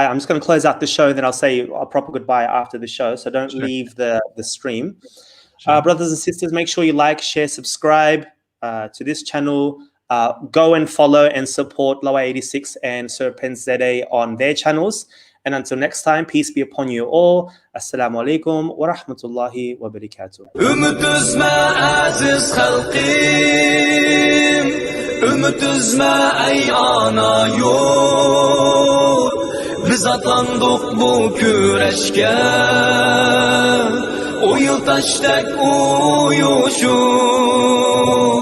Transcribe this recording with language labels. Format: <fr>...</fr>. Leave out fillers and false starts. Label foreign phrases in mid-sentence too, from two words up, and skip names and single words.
<en>I'm just going to close out the show, then I'll say a proper goodbye after the show. So don't leave the stream. Sure. Brothers and sisters, make sure you like, share, subscribe to this channel. Go and follow and support Laowhy86 and SerpentZA on their channels. And until next time, peace be upon you all.</en> <ar>السلام عليكم ورحمة الله وبركاته.</ar> <ug>Ümit üzme aziz halqim, ümit üzme ey ana yurt. Biz atlandık bu küreşke, o yıl taştak uyuşur.</ug>